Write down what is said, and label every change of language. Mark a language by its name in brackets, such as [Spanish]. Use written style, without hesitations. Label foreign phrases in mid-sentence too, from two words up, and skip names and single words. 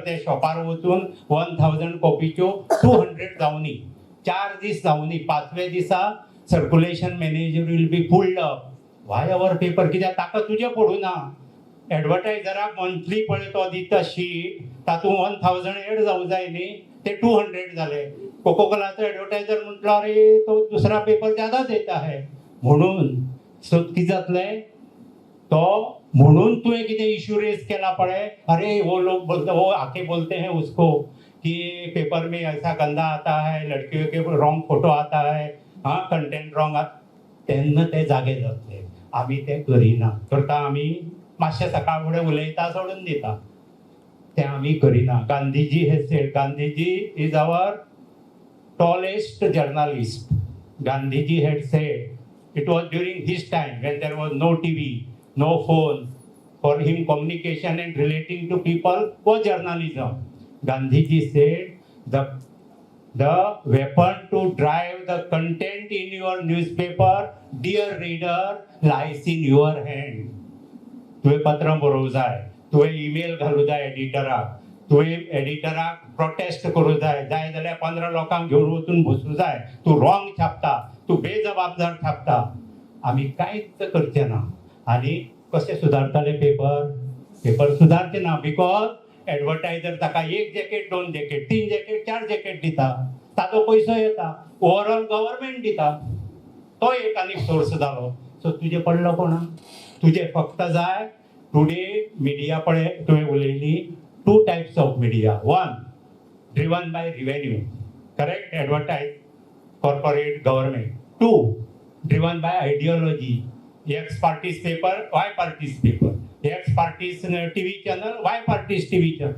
[Konkani] ते शॉपार वचून 1000 कॉपीच्यो 200 जावनी, 4 दीस जावनी, 5व्या दिसा [English] circulation manager will be filled up. why our paper, [Konkani] कित्याक ताका तुजें पडूना. एडवर्टायझराक मंथली पळय तो दिता शीट, तातूंत 1000 एड जावं जाय न्ही, ते 200 जाले. कोकोकोलाचो एडवर्टायझर म्हटलो अरे [Hindi] तो दुसरा पेपर ज्यादा देता है [Konkani] म्हणून. सो कितें जातलें, तो म्हणून तुवें कितें इश्यू रेज केला पळय, [Hindi] अरे वो लोग बोलते, वो आके बोलते हैं उसको कि पेपर में ऐसा गंदा आता है, लड़कियों के रॉन्ग फोटो आता है, हाँ [English] content wrong [Konkani] तेन्ना ते जागे जातले. आमी ते करिना. करता आमी मातशें सकाळ फुडें उलयता, सोडून दिता. ते आमी करिना. [English] Gandhiji he said, Gandhiji is our tallest journalist. Gandhiji had said, it was during his time when there was no TV, no phone, for him communication and relating to people was journalism. Gandhiji said the weapon to drive the content in your newspaper, dear reader, lies in your hand. [Konkani] तुवें पत्र बरोवंक जाय, तुवें ईमेल घालूं जाय एडिटराक, तुवें एडिटराक प्रोटेस्ट करूं जाय जाल्यार 15 लोकांक घेवन वचून बसूं जाय. तूं रॉंग छापता, तूं बेजबाबदार छापता. आमी कांयच करचे ना. आनी कशें सुदारताले पेपर सुदारचे ना. बिकॉज एडवर्टायझर ताका 1 जॅकेट 2 जॅकेट 3 जॅकेट 4 जॅकेट दिता, ताजो पयसो येता, [English] overall government [Konkani] दिता. तो एक आनीक सोर्स जालो. सो तुजें पडलो कोणा? तुजें फक्त जाय [English] today media [Konkani] पळय तुवें उलयली. [English] 2 types of media. One, driven by revenue, correct? Advertise, corporate, government. 2, driven by ideology. X party's paper, Y party's paper. X party's TV channel, Y party's TV channel.